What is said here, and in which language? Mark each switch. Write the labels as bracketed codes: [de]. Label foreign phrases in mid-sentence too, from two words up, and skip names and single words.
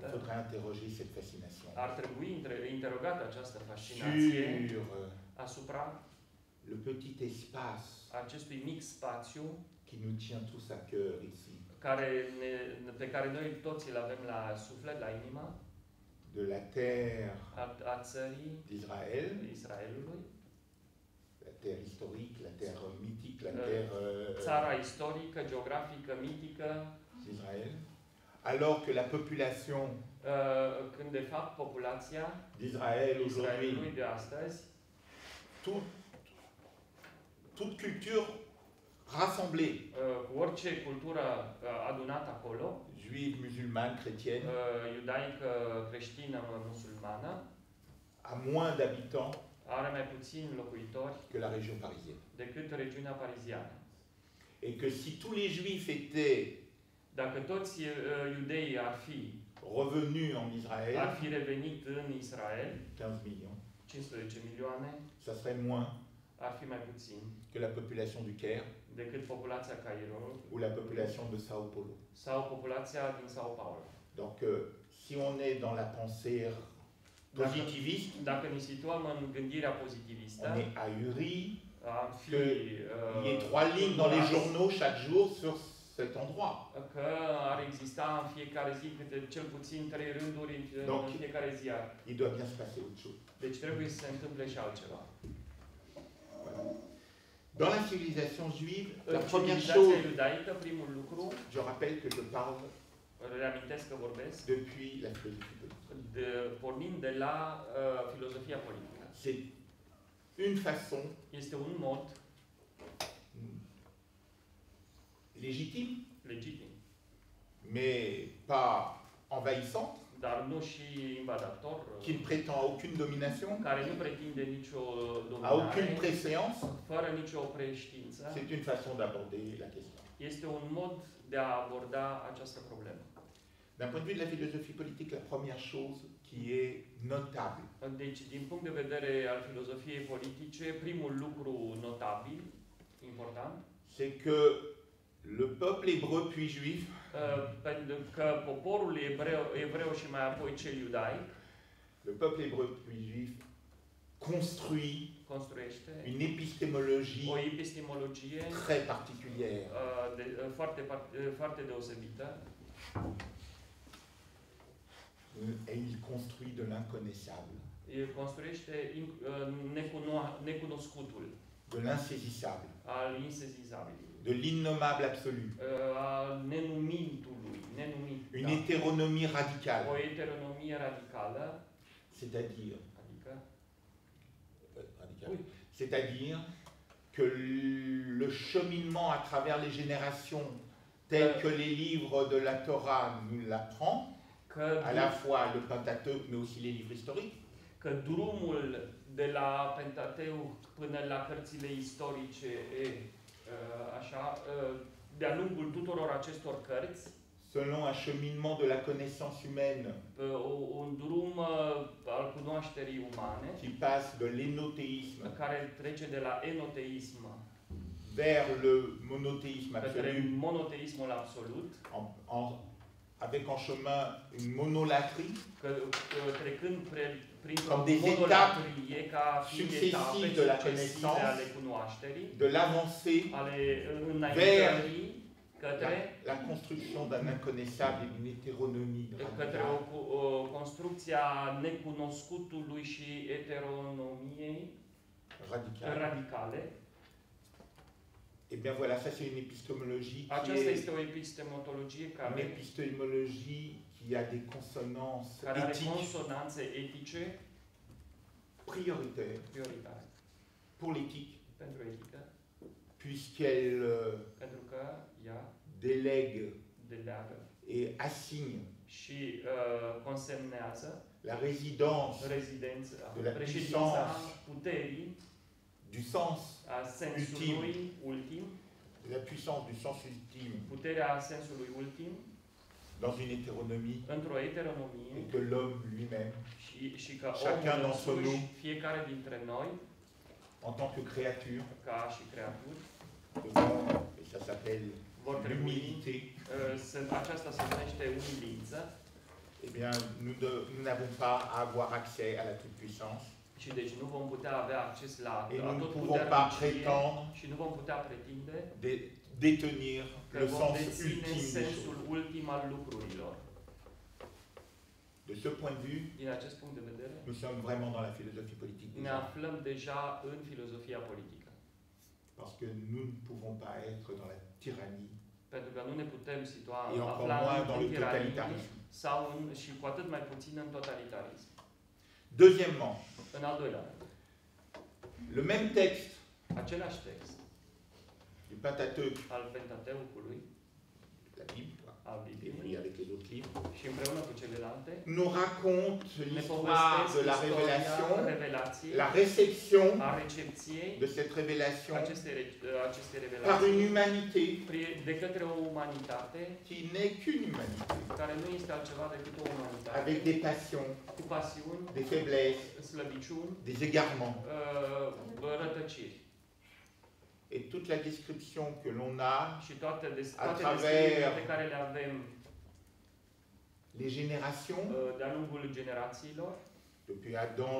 [fr] faudrait interroger cette fascination [ro] Ar trebui interogată această fascinație [fr] sur [ro] asupra [fr] le petit espace [ro] acestui mic spațiu [fr] qui nous tient tous à cœur ici, [ro] pe care noi toți îl avem la suflet, la inima, [fr] de la terre [ro] a țării [fr] d'Israël, [ro] Israelului, [fr] la terre historique, la terre mythique, la terre [ro] țara istorică, geografică, mitică, [fr] d'Israël, alors que la population [ro] când de fapt populația [fr] d'Israël [ro] Israelului [fr] aujourd'hui, [ro] de astăzi, [fr] toute culture rassemblée, [ro] cu orice cultură adunată acolo, [fr] juive, musulmane, chrétienne, [ro] iudaică, creștină, musulmană, [fr] a moins d'habitants [ro] are mai puțini locuitori [fr] que la région parisienne. [ro] decât regiunea pariziană. [fr] Et que si tous les juifs étaient [ro] Dacă toți iudeii ar fi [fr] revenus en Israël, [ro] ar fi revenit în Israel, [fr] 15 millions, [ro] 15 milioane, [fr] ça serait moins [ro] ar fi mai puțin [fr] que la population du Caire [ro] decât populația Cairo [fr] ou la population de Sao Paulo. [ro] sau populația din Sao Paulo. [fr] Donc, si on est dans la pensée positiviste, [ro] Dacă ne situăm în gândirea pozitivistă, [fr] on est ahuri [ro] am fi [fr] qu'il y ait 3 lignes dans les journaux chaque jour sur cet endroit. [ro] că ar exista în fiecare zi câte cel puțin 3 rânduri în fiecare ziar. [fr] Il doit bien se passer autre chose. [ro] Deci trebuie să se întâmple și altceva. [fr] Voilà. Dans la civilisation juive, la [ro] În [fr] première [ro] civilizația [fr] chose, [ro] iudaică, primul lucru, [fr] je rappelle que je parle [ro] reamintesc că vorbesc, [fr] depuis la philosophie politique. [ro] pornind de la filozofia politică. [fr] C'est une façon [ro] Este un mod [fr] légitime, [ro] legitim, [fr] mais pas envahissante, [ro] dar nu și invadator, [fr] qui ne prétend à aucune domination, [ro] care nu pretinde nicio [fr] à aucune [ro] dominare, [fr] préséance. [ro] fără nicio preștiință. [fr] C'est une façon d'aborder la question. [ro] Este un mod de a aborda această problemă. [fr] D'un point de vue de la philosophie politique, la première chose qui est notable, [ro] Deci, din punct de vedere al filozofiei politice, primul lucru notabil, [fr] important, c'est que le peuple hébreu puis juif [ro] pentru că poporul evreu și mai apoi cel iudaic [fr] le peuple hébreu puis juif [ro] construiește [fr] une épistémologie [ro] o epistemologie [fr] très particulière. [ro] foarte deosebită. [fr] Et il construit de l'inconnaissable, [ro] El construiește necunoscutul, [fr] de l'insaisissable, [ro] al insezizabilului, [fr] de l'innommable absolu, [ro] al nenumitului, [fr] une hétéronomie radicale, [ro] o heteronomie radicală, [fr] c'est-à-dire [ro] adică [fr] oui. C'est-à-dire que le cheminement à travers les générations tel que les livres de la Torah nous l'apprend, à la fois le Pentateuque mais aussi les livres historiques, [ro] că drumul de la Pentateuc până la cărțile istorice de-a lungul tuturor acestor cărți, [fr] selon un cheminement de la connaissance humaine [ro] un drum al cunoașterii umane [fr] qui passe de l'énothéisme [ro] care trece de la enoteism [fr] vers le monothéisme [ro] către [fr] absolu, [ro] monoteismul absolut, [fr] avec en chemin une monolatrie, [ro] trecând printr-o [fr] Comme des [ro] monolatrie ca fiind etape [fr] successives de la [ro] succesive [fr] connaissance, [ro] ale cunoașterii, [fr] de l'avancée [ro] ale înaintării către [fr] la construction d'un inconnaissable et d'une hétéronomie [ro] către [fr] radicale. [ro] o construcție a necunoscutului și heteronomiei radicale. [fr] Et bien voilà, ça c'est une épistémologie [ro] Aceasta este o epistemologie [fr] une [ro] care [fr] épistémologie qui a des consonances [ro] are [fr] éthiques [ro] consonanțe etice [fr] prioritaires [ro] prioritare [fr] pour l'éthique, [ro] pentru etică, [fr] puisqu'elle [ro] pentru că ea [fr] délègue [ro] deleagă [fr] et assigne [ro] și consemnează [fr] la résidence [ro] rezidența, [fr] de la [ro] președința [fr] puissance, [ro] puterii, [fr] du sens, [ro] a sensului ultim, [fr] de la puissance du sens ultime [ro] puterea sensului ultim, [fr] dans une hétéronomie, [ro] într-o heteronomie [fr] et que l'homme lui-même, [ro] și că [fr] Chacun [ro] omul [fr] d'entre [ro] însuși, [fr] nous, [ro] fiecare dintre noi, [fr] en tant que créature, [ro] ca și creaturi, [fr] devant, et ça s'appelle [ro] vor trebui, [fr] l'humilité, [ro] aceasta se numește umilință, [fr] eh bien, nous n'avons pas à avoir accès à la toute-puissance. [ro] și deci nu vom putea avea acces la [fr] Et nous ne [ro] tot [fr] pouvons pas prétendre [ro] și nu vom putea pretinde [fr] détenir [ro] că [fr] le [ro] vom [fr] sens [ro] deține [fr] ultime des [ro] sensul [fr] choses. [ro] ultim al lucrurilor. [fr] De ce point de vue, [ro] Din acest punct de vedere, [fr] nous sommes vraiment dans la philosophie politique [ro] ne [fr] déjà, [ro] aflăm deja în filozofia politică. [fr] parce que nous ne pouvons pas être dans la tyrannie [ro] Pentru că nu ne putem situa [fr] et encore [ro] afla [fr] moins dans [ro] în [fr] le [ro] tiranie [fr] totalitarisme. [ro] sau și cu atât mai puțin în totalitarism. [fr] Deuxièmement, [ro] În al doilea rând, [fr] le même texte [ro] același text [fr] Pentateuque, [ro] al Pentateucului, [fr] la Bible, quoi, [ro] al [fr] écrit [ro] Bibliei, [fr] avec les autres livres, [ro] și împreună cu celelalte, [fr] nous raconte [ro] ne [fr] l'histoire [ro] povestesc [fr] de la [ro] istoria [fr] révélation, [ro] revelației, [fr] la réception [ro] a recepției [fr] de cette révélation [ro] acestei [fr] par une [ro] revelații [fr] humanité [ro] de către o umanitate [fr] qui n'est qu'une humanité, [ro] care nu este altceva decât o umanitate [fr] avec des passions, [ro] cu pasiuni, [fr] des faiblesses, [ro] slăbiciuni, [fr] des égarements. [ro] rătăciri. [fr] Et toute la description que l'on a [ro] Și toate [fr] travers [ro] descrierile pe care le avem [fr] les générations, [ro] de-a lungul generațiilor, [fr] depuis Adam